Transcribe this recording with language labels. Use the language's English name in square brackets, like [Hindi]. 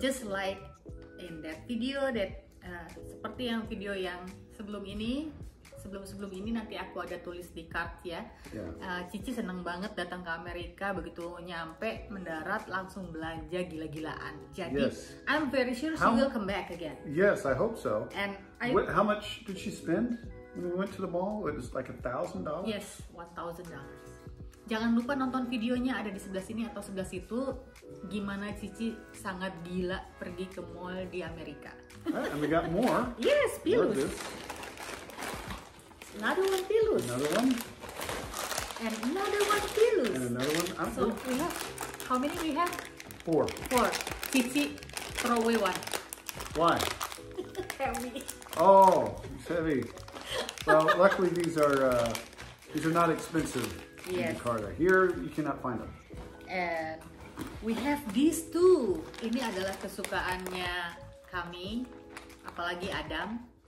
[English] Just like in that video that [Indonesian] seperti yang video yang sebelum ini nanti aku ada tulis di card ya. Yeah. Chichi seneng banget datang ke Amerika, begitu nyampe mendarat langsung belanja gila-gilaan. [English] Jadi I'm very sure she will come back again. Yes, I hope so. And how much did she spend when we went to the mall? It was like $1,000. Yes, $1,000. [Indonesian] Jangan lupa nonton videonya, ada di sebelah sini atau sebelah situ. Gimana Chichi sangat gila pergi ke mall di Amerika. [English] Right, and we got more. Yes, pilus. Another one pilus. Another one. And another one pilus. And another one. So we have, how many we have? 4. Chichi, throw away one. Why? Heavy. Oh, it's heavy. Well, luckily these are not expensive in Jakarta. Here you cannot find them. And we have these two. [Indonesian] Ini adalah kesukaannya kami, apalagi Adam.